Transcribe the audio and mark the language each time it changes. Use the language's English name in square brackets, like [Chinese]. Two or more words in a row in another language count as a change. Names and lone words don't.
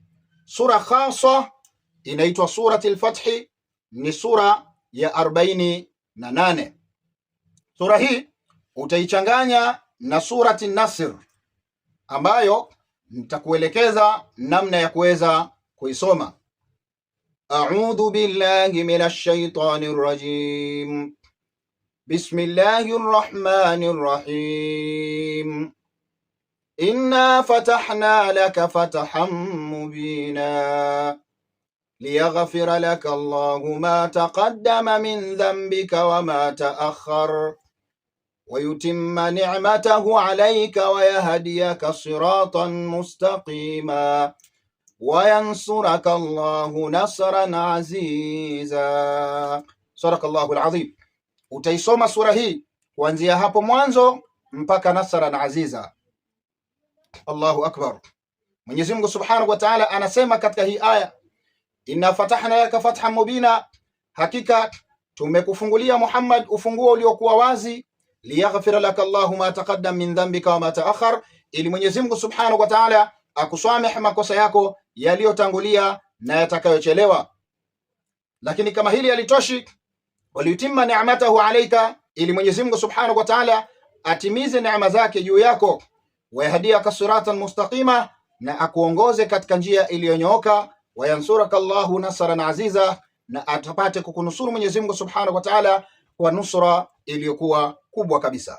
[Swahili] Sura khasa inaitwa Suratul Fathi, ni sura ya 48. Sura hii utaichanganya na Surati Nasr ambayo nitakuelekeza namna ya kuweza kuisoma. [Arabic] أعوذ بالله من الشيطان الرجيم. بسم الله الرحمن الرحيم. إنا فتحنا لك فتحا مبينا ليغفر لك الله ما تقدم من ذنبك وما تأخر ويتم نعمته عليك ويهديك صراطا مستقيما وينصرك الله نصرا عزيزا. صدق الله العظيم. [Swahili] Utaisoma sura hii kuanzia hapo mwanzo mpaka [Arabic] نصرا عزيزا. الله أكبر. [Swahili] Mwenyezi Mungu [Arabic] سبحانه وتعالى [Swahili] anasema katika hii aya, [Arabic] إنا فتحنا لك فتحا مبينا, [Swahili] hakika tumekufungulia Muhammad ufunguo uliokuwa wazi, [Arabic] ليغفر لك الله ما تقدم من ذنبك وما تأخر, [Swahili] ili Mwenyezi Mungu [Arabic] سبحانه وتعالى [Swahili] akusamehe makosa yako yaliyotangulia na yatakayochelewa. Lakini kama hili halitoshi, [Arabic] ويتم نعمته عليك, [Swahili] ili Mwenyezi Mungu [Arabic] سبحانه وتعالى [Swahili] atimize neema zake juu yako, [Arabic] ويهديك صراطا مستقيما, [Swahili] na akuongoze katika njia iliyonyooka, [Arabic] وينصرك الله نصرا عزيزا, [Swahili] na atapate kukunusuru Mwenyezi Mungu [Arabic] سبحانه وتعالى [Swahili] kwa nusra iliyokuwa kubwa kabisa.